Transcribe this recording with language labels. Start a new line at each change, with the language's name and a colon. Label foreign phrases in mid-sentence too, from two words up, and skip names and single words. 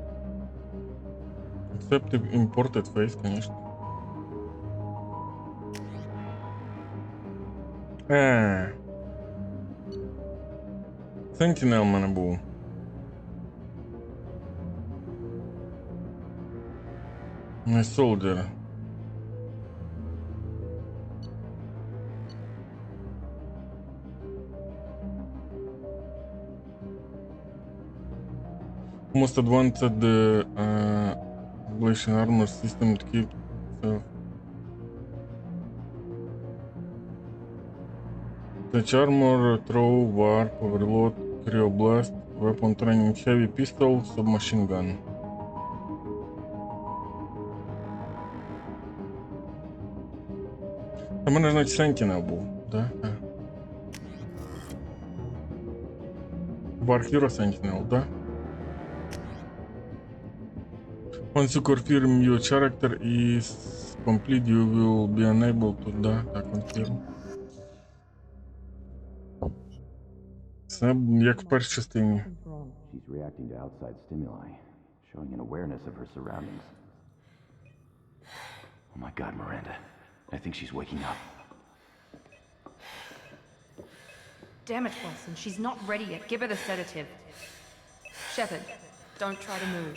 English: Accept imported face,
Russian: конечно.
Ukrainian: Sentinel в мене був. Не soldier.
English: Most advanced ablation armor system to keep Touch armor, throw, warp, overload, cryoblast, weapon training, heavy pistol, submachine gun.
Ukrainian: А мене, значить, Sentinel був, да? War Hero Sentinel, да?
English: Once you confirm your character is complete, you will be unable to...
Ukrainian: Да, так, confirm. Це як в першій частині.
English: She's reacting to outside stimuli, showing an awareness of her surroundings. Oh my God, Miranda. I think she's waking up. Damn it, Wilson. She's not ready yet. Give her the sedative. Shepard, don't try to move.